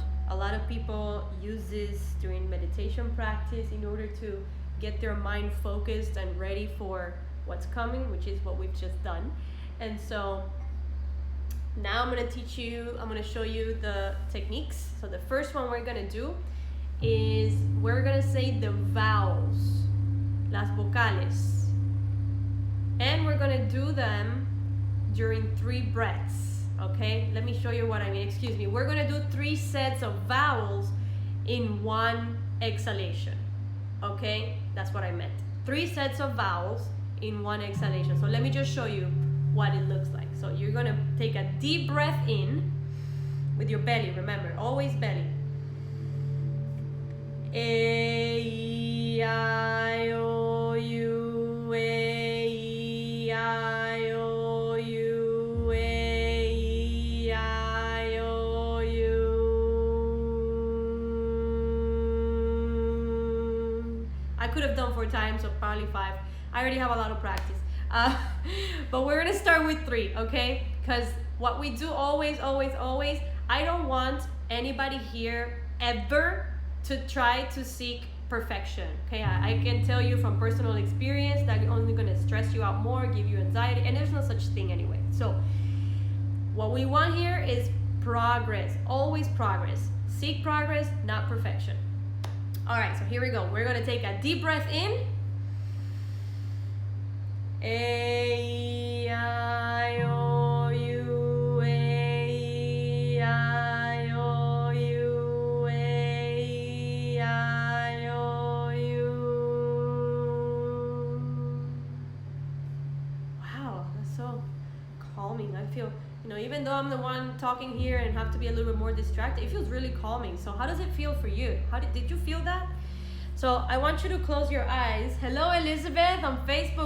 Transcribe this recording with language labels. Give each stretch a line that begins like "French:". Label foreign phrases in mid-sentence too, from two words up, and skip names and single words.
English: A lot of people use this during meditation practice in order to get their mind focused and ready for what's coming, which is what we've just done. And so now I'm going to show you the techniques. So the first one we're going to do is we're going to say the vowels,
Spanish: las vocales.
English: And we're going to do them during 3 breaths. Okay, let me show you what I mean. Excuse me. We're going to do 3 sets of vowels in 1 exhalation. Okay, that's what I meant. 3 sets of vowels in 1 exhalation. So let me just show you what it looks like. So you're going to take a deep breath in with your belly. Remember, always belly. A, E, I, O, U, A, E, I, O, U, A, E, I, O, U. I could have done 4 times, so probably 5. I already have a lot of practice. But we're gonna start with 3, okay? Because what we do always, I don't want anybody here ever to try to seek perfection, okay? I can tell you from personal experience that it's only gonna stress you out more, give you anxiety, and there's no such thing anyway. So what we want here is progress, always progress. Seek progress, not perfection. All right, so here we go. We're gonna take a deep breath in. A, I, O, U, A, I, O, U, A, I, O, U. Wow, that's so calming. I feel, even though I'm the one talking here and have to be a little bit more distracted, it feels really calming. So how does it feel for you? Did you feel that? So I want you to close your eyes. Hello, Elizabeth on Facebook.